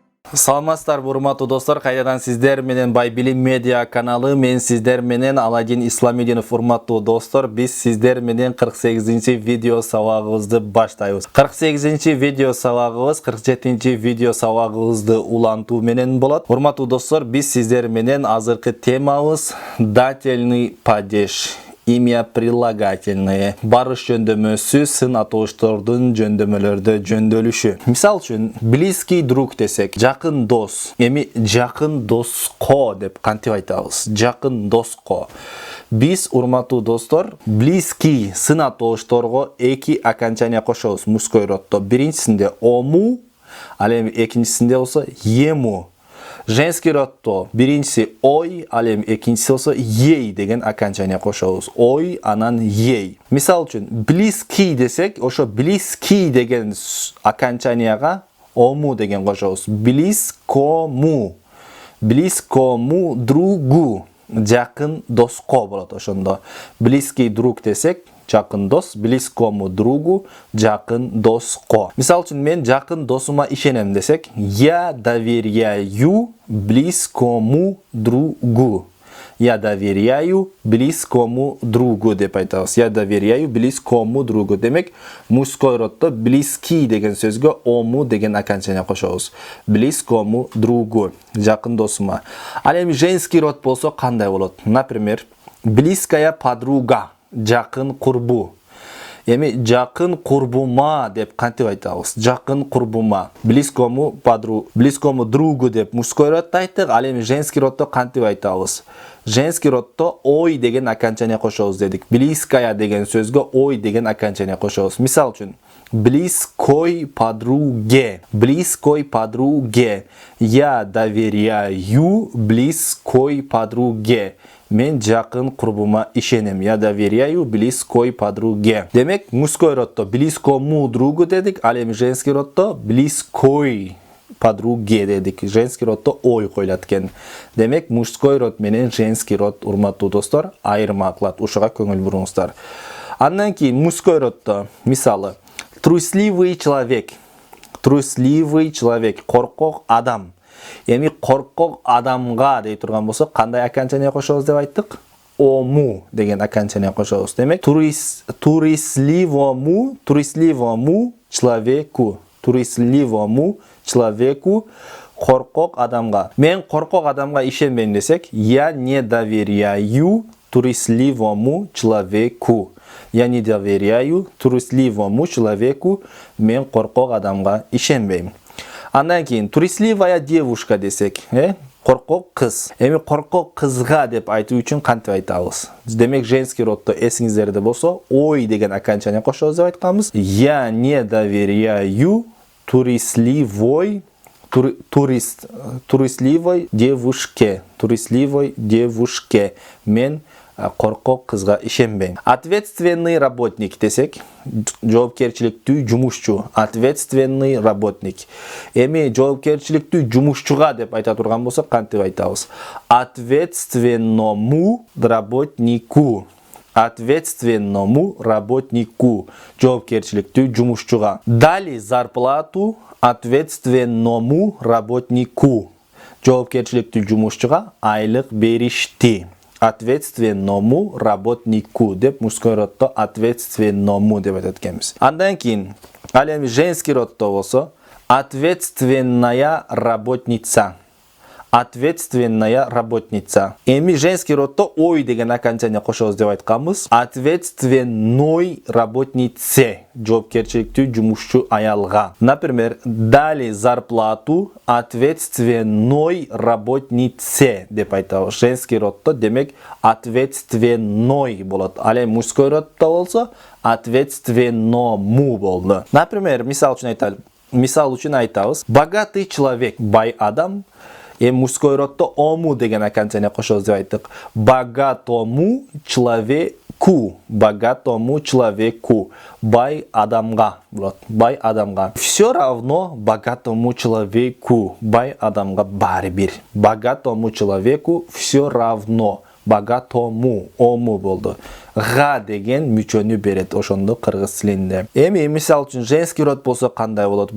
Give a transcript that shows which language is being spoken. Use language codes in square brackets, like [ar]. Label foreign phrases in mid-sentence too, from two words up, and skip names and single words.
[ky] Саламатсыздарбы урматтуу достор, кайрадан сиздер менен Байбилим медиа каналы, мен сиздер менен Аладдин Исламидинов. Урматтуу достор, биз сиздер менен 48-чи видео сабагыбызды баштайбыз. 48-чи видео сабагыбыз 47-чи видео сабагыбызды улантуу менен болот. Урматтуу достор, биз сиздер менен азыркы темабыз [ru] дательный падеж. Имя прилагательное. [ky] Барыш жөндөмөсү сын атооштордун жөндөмөлөрдө жөндөлүшү. Мисал үчүн, [ru] близкий друг [ky] десек, жакын дос. Эми жакын доско деп кантип айтабыз? Жакын доско. Биз, урматтуу достор, близкий сын атоошторго эки окончание кошобуз [ru] мужской роддо. [ky] Биринчисинде ому, ал эми экинчисинде болсо ему. [ru] Женский роддо [ky] биринчиси ой, ал эми экинчиси болсо ей деген окончание кошобуз. Ой, анан ей. Мисал үчүн, близкий десек, ошо близкий деген окончанияга ому деген кошобуз. [ru] Близкому. Близкому другу. [ky] Жакын доско болот ошондо. [ru] Близкий друг [ky] десек, жакын дос, [ru] близкому другу, [ky] жакын доско. Мисал үчүн, мен жакын досума ишенем десек, я доверяю близкому другу. [ru] Я доверяю близкому другу [ky] деп айтабыз. [ru] Я доверяю близкому другу. [ky] Демек, [ru] мужской роддо [ky] близкий деген сөзгө ому деген окончание кошобуз. [ru] Близкому другу, [ky] жакын досума. Ал эми [ru] женский род [ky] болсо кандай болот? [ru] Например, близкая подруга, [ky] жакын курбу. Эми жакын курбума деп кантип айтабыз? Жакын курбума. [ru] Близкому другу [ky] деп [ru] мужской роддо [ky] айттык. Ал эми [ru] женский роддо [ky] кантип айтабыз? [ru] Женский роддо [ky] ой деген окончание кошобуз дедик. Близкая деген сөзгө ой деген окончание кошобуз. Мисал үчүн, [ru] близкой подруге. Близкой подруге. Я доверяю близкой подруге. [ky] Мен жакын курбума ишенем. [ru] Я доверяю близкой подруге. [ky] Демек, [ru] мужской роддо близкому другу [ky] дедик, ал эми [ru] женский роддо близкой подруге [ky] дедик. [ru] Женский роддо [ky] ой коюлат экен. Демек, [ru] мужской род [ky] менен [ru] женский род, [ky] урматтуу достор, айырма кылат. Ушуга көңүл буруңуздар. Андан кийин [ru] мужской роддо, [ky] мисалы, [ru] трусливый человек. Трусливый человек, [ky] коркок адам. Эми коркок адамга дей турган болсо, кандай окончание кошобуз деп айттык? Ому деген окончание кошобуз. [ru] Демек, трусливому человеку. Трусливому человеку, [ky] коркок адамга. Мен коркок адамга ишенбейм десек, [ru] я не доверяю трусливому человеку. Я не доверяю трусливому человеку. [ky] Мен коркок адамга ишенбейм. Андан кийин [ru] трусливая девушка [ky] десек, коркок кыз. Эми коркок кызга деп айтуу үчүн кантип айтабыз? Демек, [ru] женский роддо [ky] эсиңиздерде болсо, ой деген окончание кошобуз деп айтканбыз. [ru] Я не доверяю трусливой девушке. Трусливой девушке. [ky] Мен коркок кызга ишенбейм. [ru] Ответственный работник [ky] десек, жоопкерчиликтүү жумушчу. [ru] Ответственный работник. [ky] Эми жоопкерчиликтүү жумушчуга деп айта турган болсок, кантип айтабыз? [ru] Ответственному работнику. Ответственному работнику. [ky] Жоопкерчиликтүү жумушчуга. [ru] Дали зарплату ответственному работнику. [ky] Жоопкерчиликтүү жумушчуга айлык беришти. [ru] Ответственному работнику [ky] деп [ru] мужской роддо ответственному [ky] деп айтат экенбиз. Андан кийин, ал эми [ru] женский роддо [ky] болсо, [ru] ответственная работница. Ответственная работница. [ky] Эми [ru] женский роддо [ky] ой деген окончание кошобуз деп айтканбыз. [ru] Ответственной работнице. [ky] Жоопкерчиликтүү жумушчу аялга. [ru] Например, дали зарплату ответственной работнице [ky] деп айтабыз. [ru] Женский роддо [ky] демек ответственной болот. Ал эми [ru] мужской роддо [ky] болсо ответственному болду. Например, мисал үчүн айтабыз. [ru] Богатый человек, [ky] бай адам. [ru] Мужской роддо [ky] ому деген окончание кошобуз деп айттык. [ru] Богатому человеку. Богатому человеку. [ky] Бай адамга болот. Бай адамга. [ru] Все равно богатому человеку. [ky] Бай адамга баары бир. [ru] Богатому человеку все равно. [ky] Bagatomu, omu boldu. Га деген мүчөнү берет ошондо кыргыз тилинде. Эми мисал үчүн женский род болсо кандай болот?